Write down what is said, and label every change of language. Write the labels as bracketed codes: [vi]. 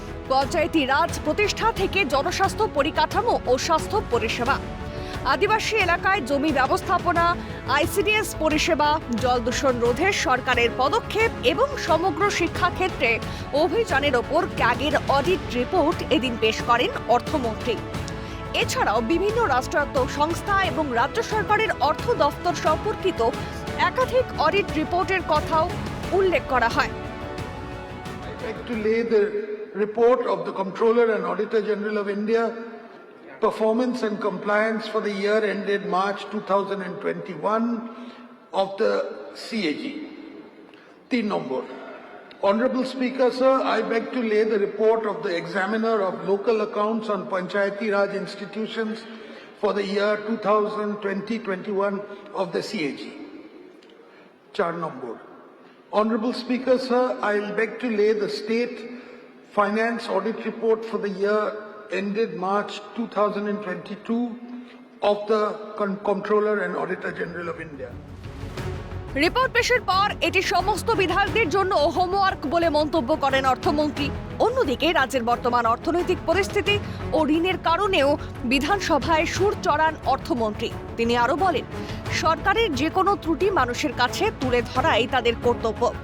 [bn] পঞ্চায়েতি রাজ প্রতিষ্ঠা থেকে জনস্বাস্থ্য পরিকাঠামো ও স্বাস্থ্য পরিষেবা, আদিবাসী এলাকায় জমি ব্যবস্থাপনা, আইসিডিএস পরিষেবা, জল দূষণ রোধে সরকারের পদক্ষেপ এবং সমগ্র শিক্ষাক্ষেত্রে অভিযানের ওপর ক্যাগের অডিট রিপোর্ট এদিন পেশ করেন অর্থমন্ত্রী। এছাড়াও বিভিন্ন রাষ্ট্রায়ত্ত সংস্থা এবং রাজ্য সরকারের অর্থ দফতর সম্পর্কিত একাধিক অডিট রিপোর্টের কথাও উল্লেখ করা হয়। [en] I'd like to lay the report of the Comptroller and Auditor General of India, performance and compliance for the year ended March 2021 of the CAG. 3 number. Honorable Speaker, sir, I beg to lay the report of the Examiner of Local Accounts on Panchayati Raj Institutions for the year 2020-21 of the CAG. 4 number. Honorable Speaker, sir, I beg to lay the State Finance Audit Report for the year ended March 2022 of the Comptroller and Auditor General of India. [bn] Report পেশের পর এটি সমস্ত বিধায়কদের জন্য homework বলে মন্তব্য করেন অর্থমন্ত্রী। অন্যদিকে রাজ্যের বর্তমান অর্থনৈতিক পরিস্থিতি ও ঋণের কারণেও বিধানসভায় সুর চড়ান অর্থমন্ত্রী। তিনি আরও বলেন, সরকারের যে কোনো ত্রুটি মানুষের কাছে তুলে ধরাই তাদের কর্তব্য।